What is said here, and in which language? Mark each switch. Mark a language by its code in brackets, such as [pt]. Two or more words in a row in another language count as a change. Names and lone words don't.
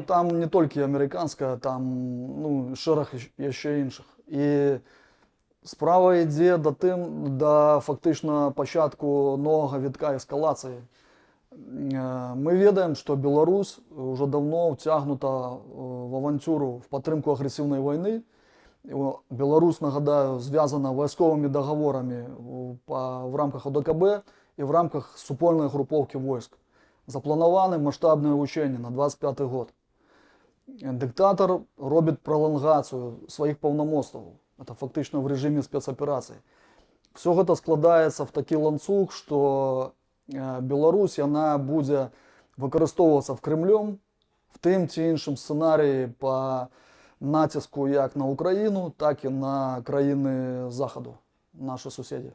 [be] Там не толькі амерыканская, там шэраг яшчэ іншых. І справа ідзе да фактычна пачатку новага вітка эскалацыі. Мы ведаем, што Беларусь ўжо даўно ўцягнута в авантюру, в падтрымку агрэсіўнай вайны. Беларусь, нагадаю, звязана вайсковымі дагаворамі в рамках ОДКБ і в рамках супольнай групоўкі войск. Запланаваны маштабныя вучэнні на 25 год. Дыктатар робіць пралангацыю сваіх паўнамоцтваў. [ru] Это фактично в режиме спецопераций. [be] Все гэта складаецца в такі ланцуг, што Беларусь яна будзе выкарыстоўвацца в Крымлем в тым ці іншым сцэнарыі па націску як на Украіну, так і на краіны Захаду, нашы суседзі.